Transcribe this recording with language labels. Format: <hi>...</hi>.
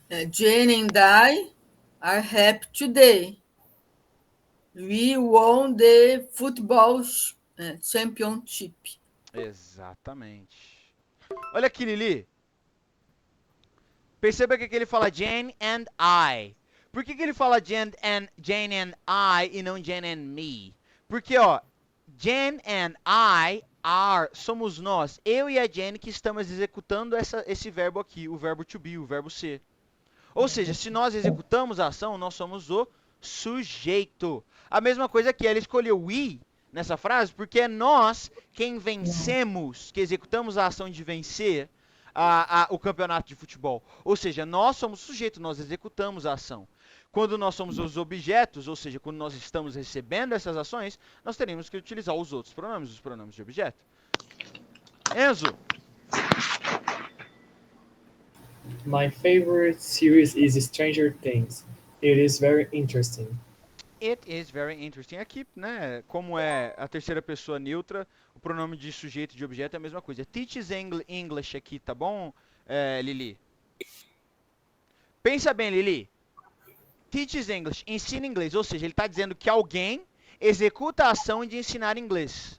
<en>Jane and I are happy today. We won the football championship.</en> <pt>Exatamente. Olha aqui, Lili. Perceba que aqui ele fala</pt> <en>Jane and I.</en> <pt>Por que ele fala Jane and I e não</pt> <en>Jane and me?</en> <pt>Porque, ó,</pt> <en>Jane and I are,</en> <pt>somos nós, eu e a Jane que estamos executando esse verbo aqui, o verbo to be, o verbo ser. Ou seja, se nós executamos a ação, nós somos o sujeito. A mesma coisa que ela escolheu we nessa frase, porque é nós quem vencemos, que executamos a ação de vencer o campeonato de futebol. Ou seja, nós somos o sujeito, nós executamos a ação. Quando nós somos os objetos, ou seja, quando nós estamos recebendo essas ações, nós teremos que utilizar os outros pronomes, os pronomes de objeto. Enzo.</pt> <en>My favorite series is Stranger Things. It is very interesting. It is very interesting.</en> <pt>Aqui, né, como é a terceira pessoa neutra, o pronome de sujeito e de objeto é a mesma coisa.</pt> <en>Teaches English</en> <pt>aqui, tá bom, Lili? Pensa bem, Lili.</pt> <en>Teaches English,</en> <pt>ensina inglês. Ou seja, ele está dizendo que alguém executa a ação de ensinar inglês.</pt>